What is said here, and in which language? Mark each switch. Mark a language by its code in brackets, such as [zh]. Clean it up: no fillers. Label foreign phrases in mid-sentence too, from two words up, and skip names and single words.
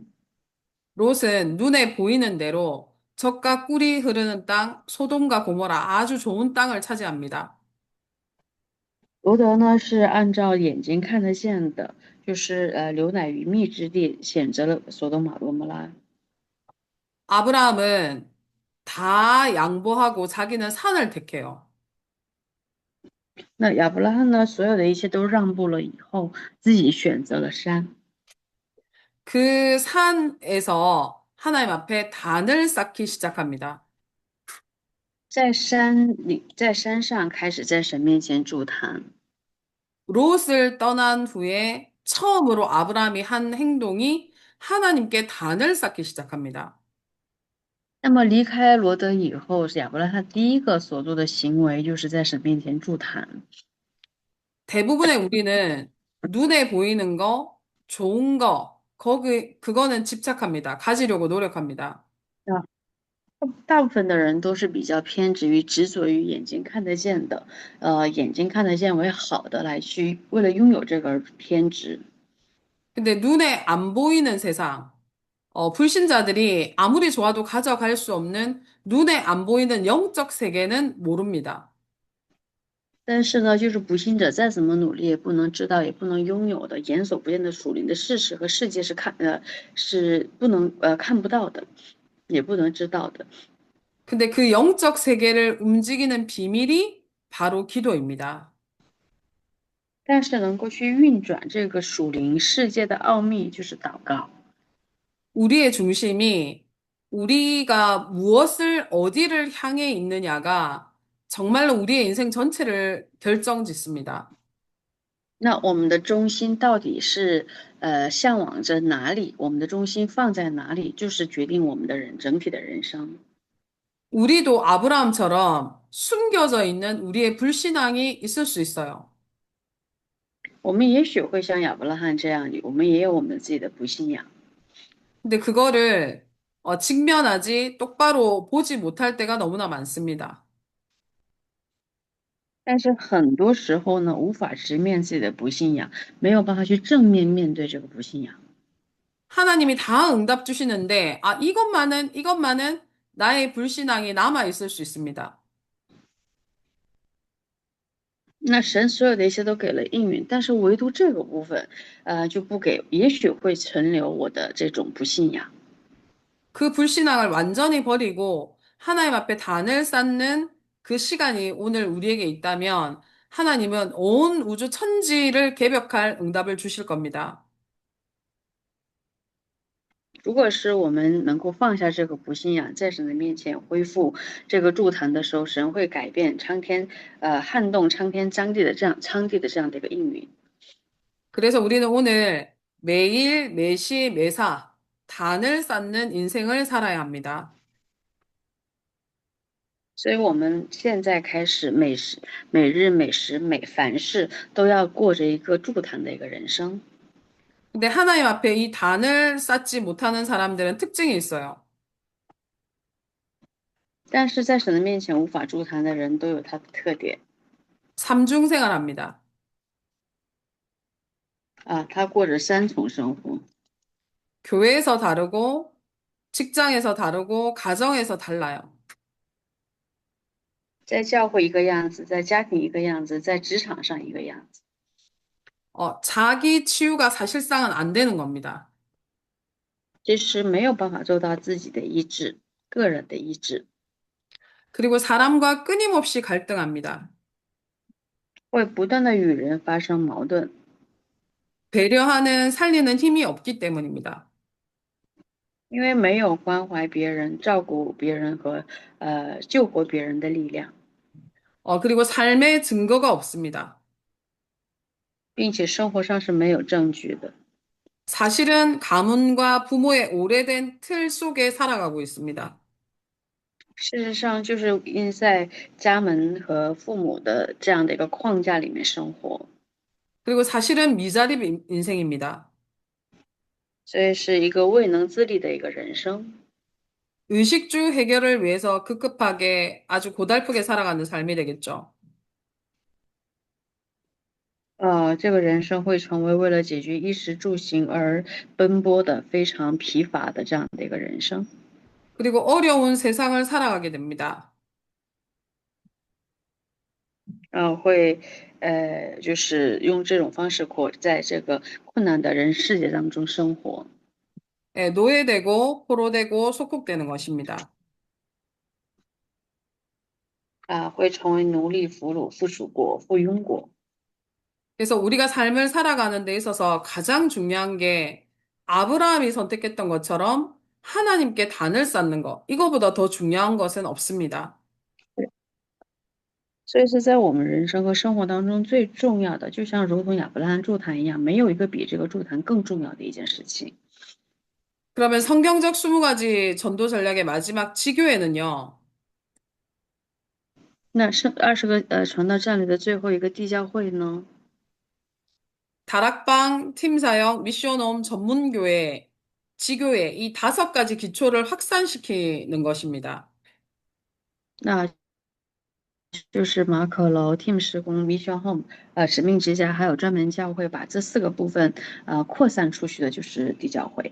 [ko] 롯은 눈에 보이는 대로 젖과 꿀이 흐르는 땅, 소돔과 고모라 아주 좋은 땅을 차지합니다. [zh] 罗德呢是按照眼睛看得见的，就是牛奶与蜜之地，选择了索多玛、罗摩拉。 [ko] 아브라함은 다 양보하고 자기는 산을 택해요. [zh] 那亚伯拉罕呢，所有的一切都让步了以后，自己选择了山， [ko] 그 산에서 하나님 앞에 단을 쌓기 시작합니다. [zh] 在山上开始在神面前筑坛。 [ko] 롯을 떠난 후에 처음으로 아브라함이 한 행동이 하나님께 단을 쌓기 시작합니다. [zh] 那么离开罗德以后，是亚伯拉罕第一个所做的行为，就是在神面前筑坛。 [ko] 대부분의 우리는 눈에 보이는 거, 좋은 거, 그거는 집착합니다. 가지려고 노력합니다. [zh] 啊，大部分的人都是比较偏执于执着于眼睛看得见的，眼睛看得见为好的来去为了拥有这个而偏执。 [ko] 근데 눈에 안 보이는 세상, 불신자들이 아무리 좋아도 가져갈 수 없는 눈에 안 보이는 영적 세계는 모릅니다. [zh] 但是呢，就是不信者再怎么努力，也不能知道，也不能拥有的眼所不见的属灵的事实和世界是不能看不到的，也不能知道的。 [ko] 근데 그 영적 세계를 움직이는 비밀이 바로 기도입니다. [zh] 但是能够去运转这个属灵世界的奥秘，就是祷告。 [ko] 우리의 중심이 우리가 무엇을 어디를 향해 있느냐가 정말로 우리의 인생 전체를 결정짓습니다. [zh] 那我们的中心到底是向往着哪里，我们的中心放在哪里，就是决定我们的整体的人生。 [ko] 우리도 아브라함처럼 숨겨져 있는 우리의 불신앙이 있을 수 있어요. [zh] 我们也许会像亚伯拉罕这样，我们也有我们自己的不信仰， [ko] 근데 그거를 직면하지 똑바로 보지 못할 때가 너무나 많습니다. [zh] 但是很多时候呢，无法直面自己的不信仰，没有办法去正面面对这个不信仰。 [ko] 하나님이 다 응답 주시는데, 이것만은 나의 불신앙이 남아 있을 수 있습니다. [zh] 那神所有的一切都给了应允，但是唯独这个部分，就不给，也许会存留我的这种不信仰。 [ko] 그 불신앙을 완전히 버리고 하나님 앞에 단을 쌓는 그 시간이 오늘 우리에게 있다면 하나님은 온 우주 천지를 개벽할 응답을 주실 겁니다. [zh] 如果是我们能够放下这个不信仰，在神的面前恢复这个筑坛的时候，神会改变苍天，撼动苍天苍地的这样的一个应允。 [ko] 그래서 우리는 오늘 매일, 매시, 매사 단을 쌓는 인생을 살아야 합니다. [zh] 所以，我们现在开始每日每时凡事都要过着一个筑坛的一个人生。 [ko] 근데 하나님 앞에 이 단을 쌓지 못하는 사람들은 특징이 있어요. [zh] 但是在神的面前无法筑坛的人都有他的特点。 [ko] 삼중생활합니다. [zh] 他过着三重生活， [ko] 교회에서 다르고, 직장에서 다르고, 가정에서 달라요. [zh] 在教会一个样子，在家庭一个样子，在职场上一个样子。 [ko] 자기 치유가 사실상은 안 되는 겁니다. [zh] 其实没有办法做到自己的医治，个人的医治， [ko] 그리고 사람과 끊임없이 갈등합니다. [zh] 会不断的与人发生矛盾， [ko] 배려하는, 살리는 힘이 없기 때문입니다. [zh] 因为没有关怀别人、照顾别人和救活别人的力量， [ko] 그리고 삶의 증거가 없습니다. [zh] 并且生活上是没有证据的。 [ko] 사실은 가문과 부모의 오래된 틀 속에 살아가고 있습니다. [zh] 事实上，就是因在家门和父母的这样的一个框架里面生活， [ko] 그리고 사실은 미자립 인생입니다. [zh] 所以是一个未能自立的一个人生。 [ko] 의식주 해결을 위해서 급급하게 아주 고달프게 살아가는 삶이 되겠죠. [zh] 这个人生会成为为了解决衣食住行而奔波的非常疲乏的这样的一个人生。 [ko] 그리고 어려운 세상을 살아가게 됩니다. [zh] 会就是用这种方式在这个困难的人世界当中生活。 [ko] 예, 노예되고 포로되고 속국되는 것입니다. [zh] 会成为奴隶、俘虏、附属国、附庸国。 [ko] 그래서 우리가 삶을 살아가는 데 있어서 가장 중요한 게 아브라함이 선택했던 것처럼 하나님께 단을 쌓는 것, 이거보다 더 중요한 것은 없습니다. [zh] 所以是在我们人生和生活当中最重要的，就像如同亚伯拉罕筑坛一样，没有一个比这个筑坛更重要的一件事情。 [ko] 그러면 성경적 20가지 전도 전략의 마지막 지교회는요, [zh] 那是20个传道战略的最后一个地教会呢？ [ko] 다락방, 팀사역, 미션홈, 전문교회, 지교회 이 5가지 기초를 확산시키는 것입니다. [zh] 那就是马可楼、Team 施工、Mission Home、使命之家，还有专门教会，把这4个部分扩散出去的，就是地教会。